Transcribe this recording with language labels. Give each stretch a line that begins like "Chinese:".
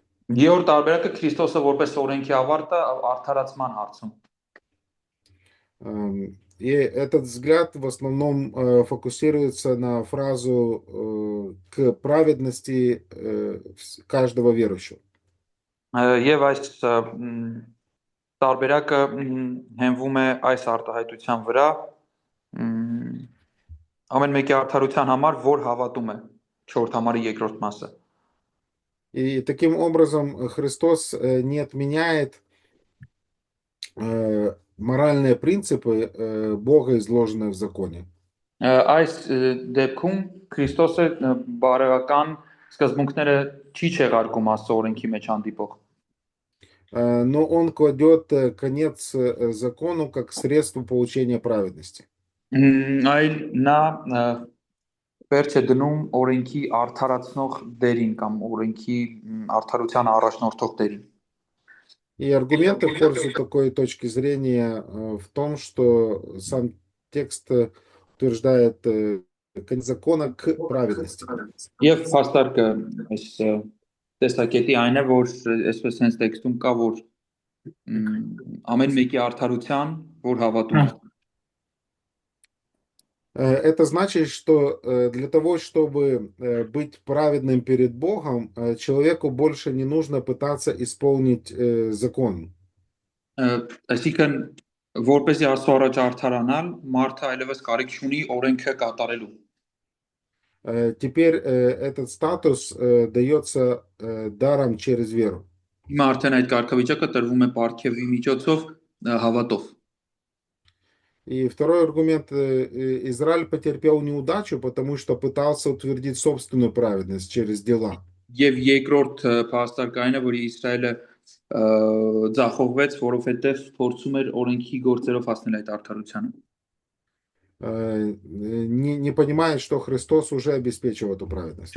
Armenian: Երրորդ տարբերակը Քրիստոսը որպես օրենքի ավարտը արդարացման հարցում։
Russian: И этот взгляд в основном фокусируется на фразу к праведности каждого верующего.
Armenian: Եվ այս տարբերակը հենվում է այս արտահայտության վրա ամեն մեկի արդարության համար, որ հավատում է 4 համարի երկրորդ մասը։
Russian: И таким образом Христос не отменяет моральные принципы Бога, изложенные в законе.
Armenian: Այս դեպքում Քրիստոսը բարոյական սկզբունքները չի չեղարկում Աստծո օրենքի մեջ հանդիպող։
Russian: Но он кладет конец закону как средство получения праведности.
Armenian: Այլ նա վերջ է դնում օրենքի արդարացնող դերին կամ օրենքի արդարության առաջնորդող дерин.
Russian: И аргументы в пользу такой точки зрения в том, что сам текст утверждает конец закона к праведности.
Armenian: Եվ փաստարկը այս տեսակետի այն է, որ այսպես հենց տեքստում կա, որ ամեն մեկի արդարության, որ հավատում է։
Russian: Это значит, что для того, чтобы быть праведным перед Богом, человеку больше не нужно пытаться исполнить закон.
Armenian: Այսինքն որպեսզի Աստծո առաջ արդարանալ, մարդը այլևս կարիք չունի օրենքը կատարելու։
Russian: Теперь этот статус дается даром через веру.
Armenian: Հիմա արդեն այդ կարգավիճակը տրվում է պարգևի միջոցով հավատով։
Russian: И второй аргумент, Израиль потерпел неудачу, потому что пытался утвердить собственную праведность через дела.
Armenian: Եվ երկրորդ փաստարկը այն է, որ Իսրայելը ձախողվեց, որովհետև փորձում էր օրենքի գործերով հասնել այդ արդարությանը։
Russian: Не понимает, что Христос уже обеспечил эту праведность.